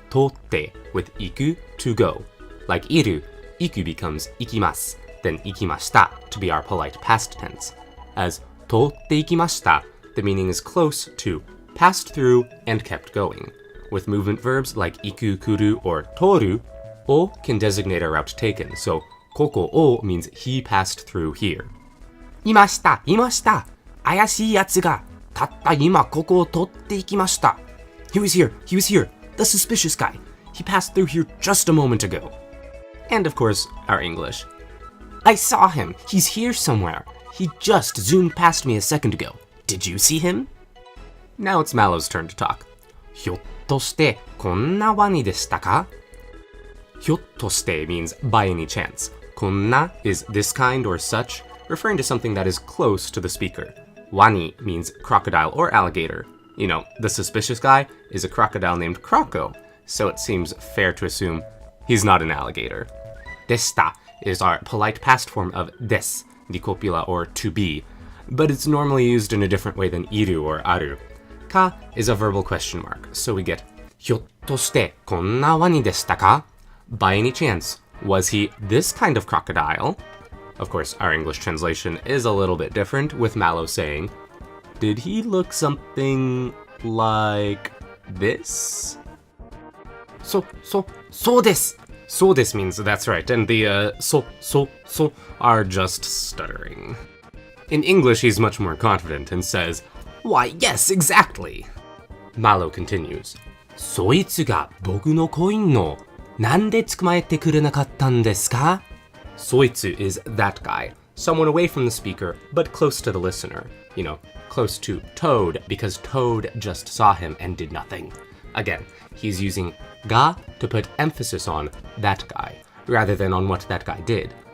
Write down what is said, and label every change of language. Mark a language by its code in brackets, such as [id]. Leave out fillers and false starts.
[en] Totte, with iku, to go. Like iru, iku becomes ikimasu, then ikimashita to be our polite past tense. As totte ikimashita, the meaning is close to passed through and kept going. With movement verbs like iku, kuru, or toru, o can designate a route taken, so koko o means he passed through here. [ja] いました、いました。怪しいやつが、たった今ここを通っていきました。 [en] He was here, he was here. The suspicious guy. He passed through here just a moment ago. And of course, our English. I saw him. He's here somewhere. He just zoomed past me a second ago. Did you see him? Now it's Mallow's turn to talk. [ja] ひょっとしてこんなワニでしたか? [en] ひょっとして means by any chance. こんな is this kind or such, referring to something that is close to the speaker. Wani means crocodile or alligator. You know, the suspicious guy is a crocodile named Croco, so it seems fair to assume he's not an alligator. Desta is our polite past form of des, the copula or to be, but it's normally used in a different way than iru or aru. Ka is a verbal question mark, so we get [ja] ひょっとしてこんなワニでしたか? [en] By any chance, was he this kind of crocodile? Of course, our English translation is a little bit different, with Mallow saying, did he look something like this? So des. So des means that's right, and the so are just stuttering. In English, he's much more confident and says, why, yes, exactly. Mallow continues, [ja] そいつが僕のコインのなんで捕まえてくれなかったんですか? [en] Soitsu is that guy, someone away from the speaker, but close to the listener. You know, close to Toad, because Toad just saw him and did nothing. Again, he's using ga to put emphasis on that guy, rather than on what that guy did.